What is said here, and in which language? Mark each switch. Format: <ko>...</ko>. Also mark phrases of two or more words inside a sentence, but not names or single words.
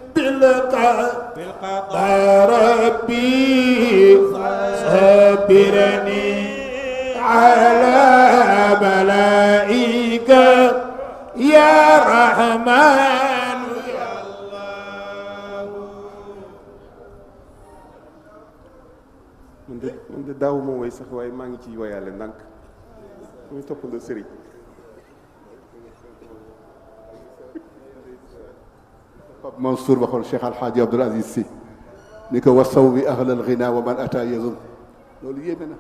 <ar>بالقضاء ربي صبرني على بلائك يا رحمن يا الله</ar> <wo>man de daaw ma woy sax waaye maa ngi ciy woyaale ndànk muy toppandoo sëriñ Pape Mansour waxoon Cheikh Alhaaji Abdoul Aziz Sy ni ko wasaw bi</wo> <ar>أهل الغناء ومن أتى يزن</ar> <wo>loolu yéeme na</wo>